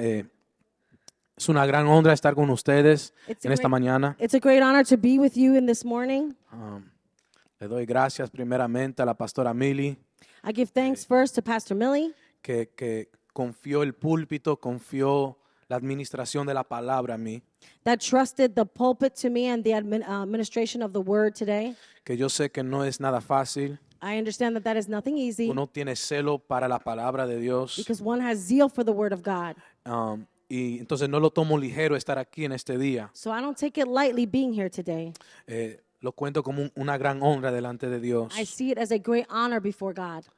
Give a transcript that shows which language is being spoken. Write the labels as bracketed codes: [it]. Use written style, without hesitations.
[es] Es una gran honra estar con ustedes en esta mañana. [en] It's a great honor to be with you in this morning. [es] Le doy gracias primeramente a la pastora Millie, [en] I give thanks first to Pastor Millie, [es] que confió el púlpito, confió la administración de la palabra a mí. [en] that trusted the pulpit to me and the administration of the word today. [es] Que yo sé que no es nada fácil. [en] I understand that is nothing easy [es] Uno tiene celo para la palabra de Dios. [en] because one has zeal for the word of God. [es] Y entonces no lo tomo ligero estar aquí en este día. [en] So I don't take it lightly being here today. [es] Lo cuento como una gran honra delante de Dios. [en] I see it as a great honor before God.